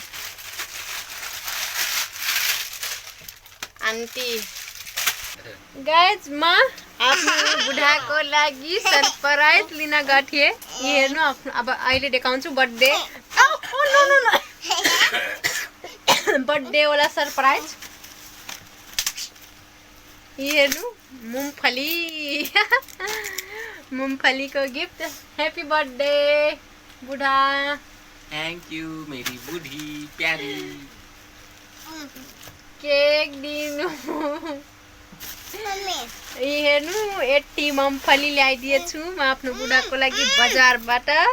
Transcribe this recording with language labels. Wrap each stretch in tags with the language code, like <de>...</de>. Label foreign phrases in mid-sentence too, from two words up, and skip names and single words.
<en>aunty guys</en> <ne>म आफ्नो बुढाको लागि सरप्राइज लिन गएको थिएँ हेर्नु अब अहिले देखाउँछु बर्थडे बर्थडे वाला सरप्राइज हेर्नु मूंगफली को गिफ्ट</ne> <en>happy birthday</en> <ne>बुढ़ा</ne> <en>thank you</en> <hi>मेरी बूढ़ी प्यारी</hi> <ne>केक दिनु हेर्नु 80 मूंगफली ल्याइदिएछु म आफ्नो बुढाको लागि बजारबाट</ne>